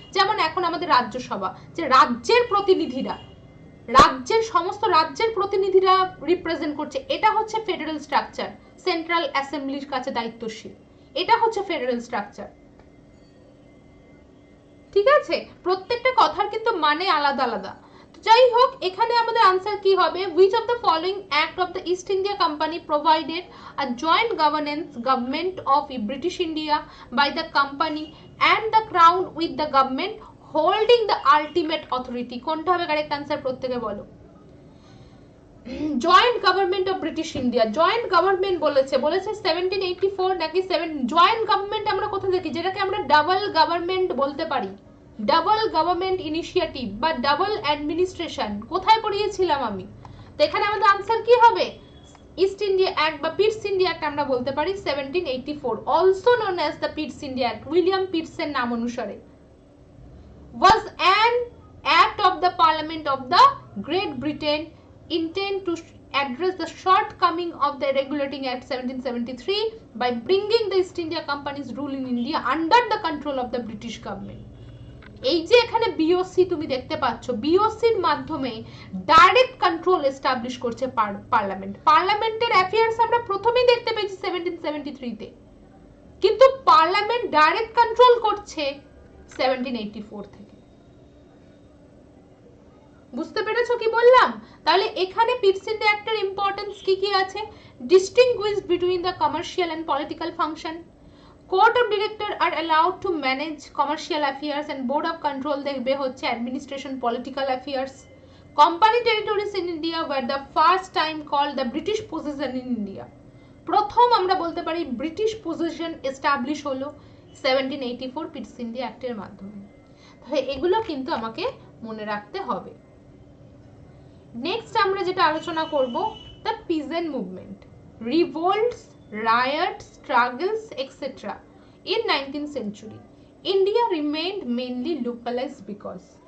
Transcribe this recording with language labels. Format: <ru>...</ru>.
<bn>যেমন এখন আমাদের রাজ্যসভা, যে রাজ্যের প্রতিনিধিরা, রাজ্যের সমস্ত রাজ্যের প্রতিনিধিরা রিপ্রেজেন্ট করছে, এটা হচ্ছে ফেডারেল স্ট্রাকচার। সেন্ট্রাল অ্যাসেম্বলির কাছে দায়িত্বশীল, এটা হচ্ছে ফেডারেল স্ট্রাকচার। ঠিক আছে, প্রত্যেকটা কথার কিন্তু মানে আলাদা আলাদা। যাই হোক, এখানে আমাদের আনসার কি হবে?</bn> <en>which of the following act of the East India Company provided a joint government of British India by the company and the crown with the government holding the ultimate authority?</en> <bn>কোনটা হবে correct answer? প্রত্যেকে বলো। Joint government of British India. Joint government বলেছে 1784 নাকি joint government আমরা কোথায় দেখি? যেটাকে আমরা ডাবল গভর্নমেন্ট বলতে পারি, ডাবল গভর্নমেন্ট ইনিশিয়েটিভ বা ডাবল অ্যাডমিনিস্ট্রেশন। কোথায় পড়িয়েছিলাম আমি? তো এখানে আমাদের আনসার কি হবে? ইস্ট ইন্ডিয়া অ্যাক্ট বা পিটস ইন্ডিয়া অ্যাক্ট আমরা বলতে পারি 1784, also known as the পিটস India act, William পিটসের নাম অনুসারে।</bn> <en>was an act of the Parliament of the Great Britain intend to address the shortcoming of the Regulating Act 1773 by bringing the East India Company's rule in India under the control of the British government.</en> <bn>এই যে এখানে BOC তুমি দেখতে পাচ্ছ, বিওসির মাধ্যমে direct control establish করছে parliament. পার্লামেন্টের affairs আমরা প্রথমেই দেখতে পেয়েছি 1773 তে, কিন্তু পার্লামেন্ট ডাইরেক্ট কন্ট্রোল করছে 1784 থেকে। বুঝতে পেরেছো কি বললাম? তাহলে এখানে পিটস ইন্ডিয়া অ্যাক্টের ইম্পর্টেন্স কি কি আছে?</bn> <en>Distinguish between the commercial and political function, court of directors are allowed to manage commercial affairs and board of control দেখবে হচ্ছে administration political affairs. Company territories in India were the first time called the British position in India.</en> <bn>প্রথম আমরা বলতে পারি British position establish হলো 1784 পিটস India অ্যাক্টের মাধ্যমে। তাহলে এগুলো কিন্তু আমাকে মনে রাখতে হবে। নেক্সট আমরা যেটা আলোচনা করব, the peasant movement, রিভোল্টস</bn> <en>riots, struggles, etc. in 19th century, India remained mainly localized because.</en>